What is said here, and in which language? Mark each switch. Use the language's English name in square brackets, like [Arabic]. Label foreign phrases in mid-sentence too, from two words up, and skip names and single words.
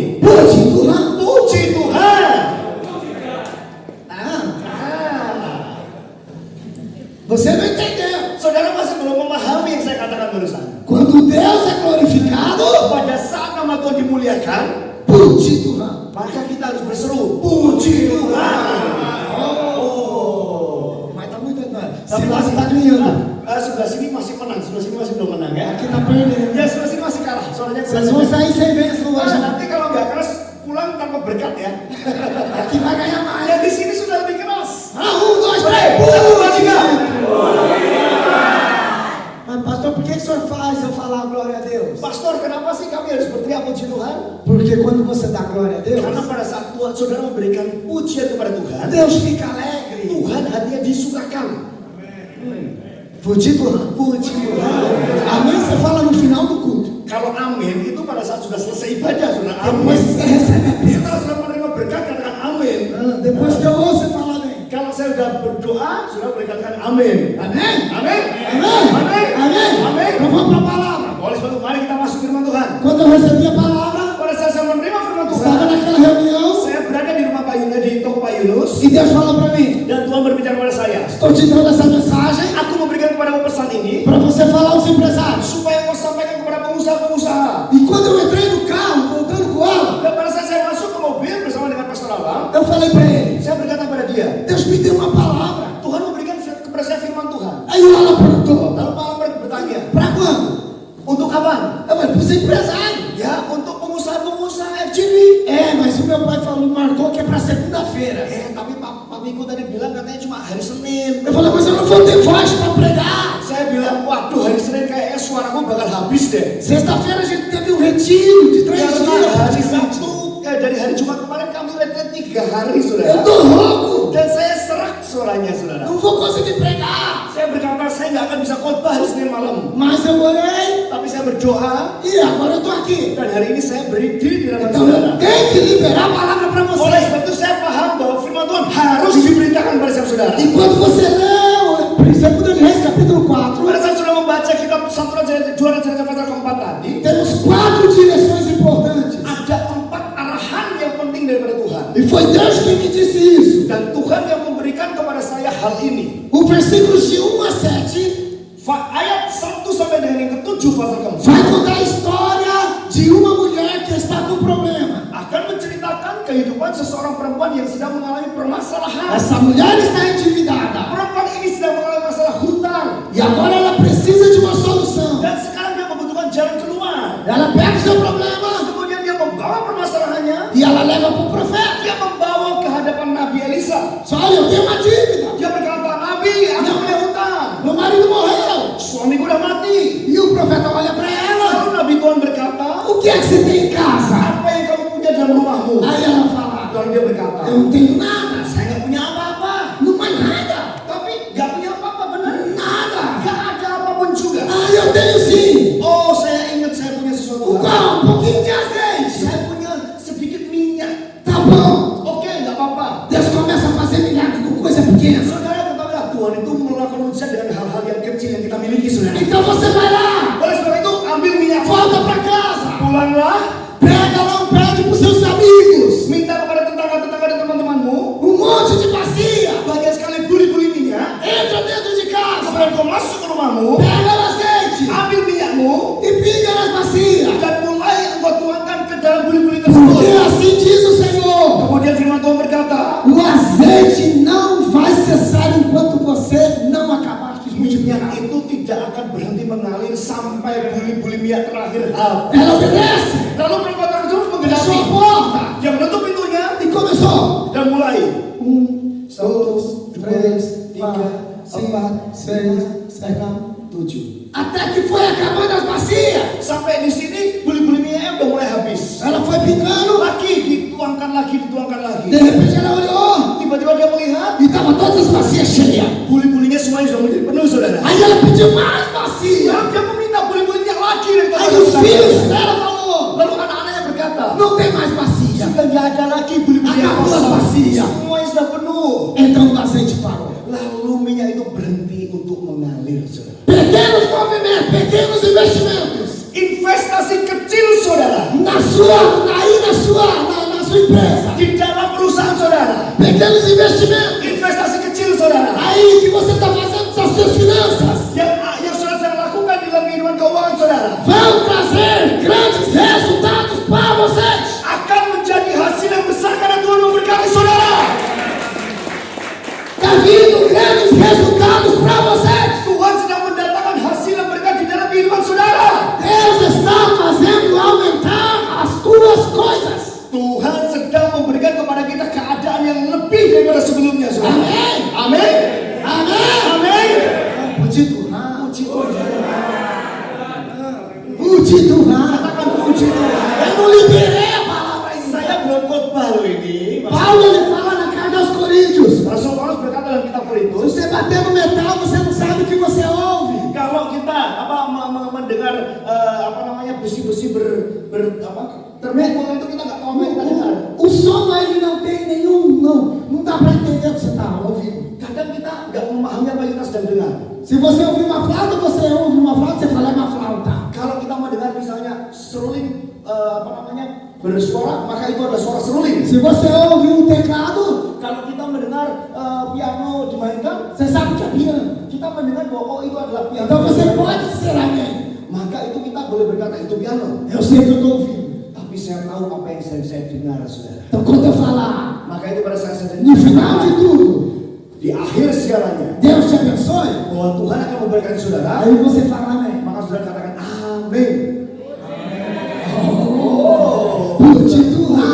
[Indonesian] Puji Tuhan. Puji Tuhan. [Portuguese] Você não entendeu? [Indonesian] Saudara masih belum memahami yang saya katakan barusan. [Portuguese] Quando Deus é glorificado, [Indonesian] Pada saat nama Tuhan dimuliakan, puji Tuhan. maka kita harus berseru, puji Tuhan. [Portuguese] Mas tá muito entrando. [Indonesian] Tapi [Portuguese] Se [Indonesian] masih [Portuguese] você tá ganhando, [Indonesian] sebelah sini masih menang, sebelah sini masih belum menang ya. [Portuguese] aqui tá perdendo. [Indonesian] Ya sebelah sini masih kalah. Soalnya [Portuguese] Vocês vão sair sem bênção hoje. [Indonesian] nanti kalau nggak keras pulang tanpa berkat ya. [Portuguese] Aqui vai ganhar mais. [Indonesian] Ya di sini sudah lebih keras. [Portuguese] Um, dois, três. [Indonesian] Satu, dua, tiga. [Portuguese] Mas pastor, por que o senhor faz eu falar glória a Deus? [Indonesian] Pastor, kenapa sih kami harus berteriak puji Tuhan? [Portuguese] Porque quando você dá glória a Deus, [Indonesian] Karena pada saat Tuhan saudara memberikan pujian kepada Tuhan, [Portuguese] Deus fica alegre. [Indonesian] Tuhan hatinya disukakan. Puji Tuhan. Puji Tuhan. [Portuguese] Amém? Você fala no final do culto. [Indonesian] Kalau amin itu pada saat sudah selesai ibadah, saudara. [Portuguese] Depois [Indonesian] Amin. [Portuguese] você recebe a bênção. [Indonesian] Setelah sudah menerima berkat, katakan amin. [Portuguese] Depois que eu ouço, você fala amém. [Indonesian] Kalau saya sudah berdoa, saudara boleh katakan amin. [Portuguese] Amém? [Indonesian] Amin. [Portuguese] Amém? [Indonesian] Amin. [Portuguese] Amém? [Indonesian] Amin. [Portuguese] Então vamos para a palavra. [Indonesian] Oleh sebab itu, mari kita masuk firman Tuhan. [Portuguese] Quando eu recebi a palavra, [Indonesian] Pada saat saya menerima firman Tuhan, [Portuguese] estava naquela reunião [Indonesian] saya berada di rumah Pak Yunus, di toko Pak Yunus, [Portuguese] e Deus fala para mim: [Indonesian] dan Tuhan berbicara kepada saya. [Portuguese] estou te dando essa mensagem [Indonesian] Aku memberikan kepadamu pesan ini [Portuguese] para você falar aos empresários. [Indonesian] supaya kau sampaikan kepada pengusaha-pengusaha. [Portuguese] E quando eu entrei no carro, voltando com ela, [Indonesian] Dan pada saat saya masuk ke mobil bersama dengan Pastor Alam, [Portuguese] eu falei para ele: [Indonesian] saya berkata kepada dia, [Portuguese] Deus me deu uma palavra. [Indonesian] Tuhan memberikan kepada saya firman Tuhan. [Portuguese] Aí o Alan perguntou: [Indonesian] Lalu Pak Alam bertanya, [Portuguese] para quando? [Indonesian] untuk kapan? [Portuguese] Eu falei: para os empresários. [Indonesian] Ya, untuk pengusaha-pengusaha FGB. [Portuguese] Mas o meu pai falou, marcou que é para segunda-feira. [Indonesian] Tapi papiku tadi bilang katanya cuma hari Senin. [Portuguese] Eu falei: mas eu não vou ter voz para pregar. [Indonesian] Saya bilang, waduh hari Senin kayaknya suaraku bakal habis deh. [Portuguese] Sexta-feira a gente teve um retiro de 3 [Indonesian] Karena hari [Portuguese] dias. [Indonesian] Sabtu, dari hari Jumat kemarin kami retret 3 hari, [Portuguese] Eu [Indonesian] saudara. [Portuguese] tô rouco. [Indonesian] Dan saya serak suaranya, saudara. [Portuguese] Não vou conseguir pregar. [Indonesian] Saya berkata saya nggak akan bisa khotbah hari Senin malam. [Portuguese] Mas eu orei [Indonesian] Tapi saya berdoa [Portuguese] e agora eu tô aqui. [Indonesian] dan hari ini saya berdiri di hadapan [Portuguese] Então [Indonesian] saudara. [Portuguese] eu tenho que liberar a palavra para [Indonesian] Oleh [Portuguese] você. [Indonesian] sebab itu saya paham bahwa firman Tuhan harus diberitakan pada setiap saudara. [Portuguese] E quando você leu 2 Reis capítulo 4, [Indonesian] Pada saat sudah membaca kitab 1 Raja pasal keempat tadi, [Portuguese] temos 4 direções importantes. [Indonesian] ada 4 arahan yang penting daripada Tuhan. [Portuguese] E foi Deus quem me disse isso. [Indonesian] Dan Tuhan yang memberikan kepada saya hal ini. [Portuguese] O versículos de 1 a 7 [Indonesian] Ayat 1 sampai dengan yang ke-7 pasal keempat [Portuguese] vai contar a história de uma mulher que está com problema. [Indonesian] akan menceritakan kehidupan seseorang perempuan yang sedang mengalami permasalahan. [Portuguese] Essa mulher está endividada. [Indonesian] Perempuan ini sedang mengalami masalah hutang [Portuguese] E agora ela precisa de uma solução. [Indonesian] dan sekarang dia membutuhkan jalan keluar. [Portuguese] Ela pega o seu problema [Indonesian] Kemudian dia membawa permasalahannya, [Portuguese] e ela leva para o profeta. [Indonesian] dia membawa ke hadapan Nabi Elisa. [Portuguese] Só olha, eu tenho uma dívida. [Indonesian] Dia berkata, Nabi, aku punya hutang. [Portuguese] Meu marido morreu. [Indonesian] Suamiku udah mati. [Portuguese] E o profeta olha para ela. [Indonesian] Lalu Nabi Tuhan berkata, [Portuguese] O que é que você tem em casa? [Indonesian] apa yang kamu punya dalam rumahmu? [Portuguese] Aí ela fala: [Indonesian] Lalu dia berkata, [Portuguese] eu não tenho nada. [Indonesian] saya nggak punya apa-apa. [Portuguese] Não mais nada. [Indonesian] Tapi nggak punya apa-apa, benar? [Portuguese] Nada. [Indonesian] Nggak ada apapun juga. [Portuguese] Ah, eu tenho sim. [Indonesian] Oh, saya ingat saya punya sesuatu. [Portuguese] O qual? Um pouquinho de azeite. [Indonesian] Saya punya sedikit minyak. [Portuguese] Tá bom. [Indonesian] Oke, nggak apa-apa. [Portuguese] Deus começa a fazer milagre com coisa pequena. [Indonesian] Saudara ketahuilah Tuhan itu melakukan mujizat dengan hal-hal yang kecil yang kita miliki, saudara. [Portuguese] Então você vai lá, [Indonesian] Oleh sebab itu, ambil minyak, [Portuguese] volta para casa, [Indonesian] pulanglah, [Portuguese] pega lá um prédio para os seus amigos, [Indonesian] minta kepada tetangga-tetangga dan teman-temanmu, [Portuguese] monte de bacia, [Indonesian] banyak sekali buli-buli minyak, [Portuguese] entra dentro de casa, [Indonesian] kemudian kau masuk ke rumahmu, [Portuguese] pega o azeite [Indonesian] ambil minyakmu, [Portuguese] e pinga nas bacias. [Indonesian] dan mulai engkau tuangkan ke dalam buli-buli tersebut. [Portuguese] Porque assim diz o Senhor: [Indonesian] Kemudian firman Tuhan berkata, [Portuguese] o azeite não vai cessar enquanto você não acabar de multiplicar. [Indonesian] minyak itu tidak akan berhenti mengalir mengalir sampai buli-buli minyak terakhir habis. [Portuguese] Ela obedece. [Indonesian] Lalu perempuan tersebut [Portuguese] Fechou [Indonesian] menggenapi [Portuguese] a porta [Indonesian] yang menutup pintunya [Portuguese] e começou. [Indonesian] dan mulai 1, 2, 3, 4, 5, 6, 7, 8. [Portuguese] Até que foi acabando as bacias. [Indonesian] sampai di sini buli-buli minyaknya udah mulai habis. [Portuguese] Ela foi pingando. [Indonesian] Lagi dituangkan lagi. [Portuguese] De repente ela olhou [Indonesian] Tiba-tiba dia melihat [Portuguese] e estava todas as bacias cheias. [Indonesian] buli-bulinya semuanya sudah menjadi penuh, saudara. [Portuguese] Aí ela pediu mais bacia. [Indonesian] Lalu dia meminta buli-bulinya lagi dari [Portuguese] Aí os filhos dela falou: [Indonesian] Lalu anak-anaknya berkata, [Portuguese] não tem mais bacia. [Indonesian] sudah nggak ada lagi buli-buli yang [Portuguese] Acabou as [Indonesian] kosong. [Portuguese] bacias. [Indonesian] Semuanya sudah penuh. [Portuguese] Então o azeite parou. [Indonesian] Lalu minyak itu berhenti untuk mengalir, saudara. [Portuguese] Pequenos movimentos, pequenos investimentos. [Indonesian] Investasi kecil, saudara, [Portuguese] Na sua empresa. [Indonesian] di dalam perusahaan saudara. [Portuguese] Pequenos investimentos. [Indonesian] Investasi kecil, saudara, [Portuguese] Aí que você está fazendo nas suas finanças. [Indonesian] yang saudara sedang lakukan di dalam kehidupan keuangan saudara [Portuguese] Vão trazer grandes resultados para vocês. [Indonesian] akan menjadi hasil yang besar karena Tuhan memberkati saudara. [Portuguese] Está vindo grandes resultados para vocês. [Indonesian] Tuhan sedang mendatangkan hasil yang berkat di dalam kehidupan saudara. [Portuguese] Deus está fazendo aumentar as tuas coisas. [Indonesian] Tuhan sedang memberikan kepada kita keadaan yang lebih daripada sebelumnya, saudara. Amin. Amin. [Portuguese] Amém. [Indonesian] Amin. Puji Tuhan. Puji Tuhan. Puji Tuhan. Katakan puji Tuhan. [Portuguese] Eu não liberei a palavra ainda. [Indonesian] Saya belum khotbah loh ini. [Portuguese] Paulo ele fala na carta aos Coríntios. [Indonesian] Rasul Paulus berkata dalam kitab [Portuguese] Se [Indonesian] Korintus, [Portuguese] você bater no metal, você não sabe o que você ouve. [Indonesian] kalau kita mendengar besi-besi termukul itu kita nggak tahu apa yang kita dengar. [Portuguese] O som ele não tem nenhum, não dá para entender o que você está ouvindo. [Indonesian] Kadang kita nggak memahami apa yang kita sedang dengar. [Portuguese] Se você ouvir uma flauta, você ouve uma flauta, você fala é uma flauta. [Indonesian] Kalau kita mendengar misalnya seruling bersuara, maka itu adalah suara seruling. [Portuguese] Se você ouve um teclado, [Indonesian] Kalau kita mendengar piano dimainkan, [Portuguese] você sabe que é piano. [Indonesian] kita mendengar bahwa itu adalah piano. [Portuguese] Então você pode ser amém. [Indonesian] Maka itu kita boleh berkata itu piano. [Portuguese] Eu sei que eu estou ouvindo. [Indonesian] Tapi saya tahu apa yang saya dengar, saudara. [Portuguese] Então quando eu falar, [Indonesian] Maka itu pada saat saya [Portuguese] no final de tudo, [Indonesian] di akhir segalanya, [Portuguese] Deus te abençoe, [Indonesian] bahwa Tuhan akan memberkati saudara, [Portuguese] aí você fala amém. [Indonesian] maka saudara katakan amin. Puji Tuhan.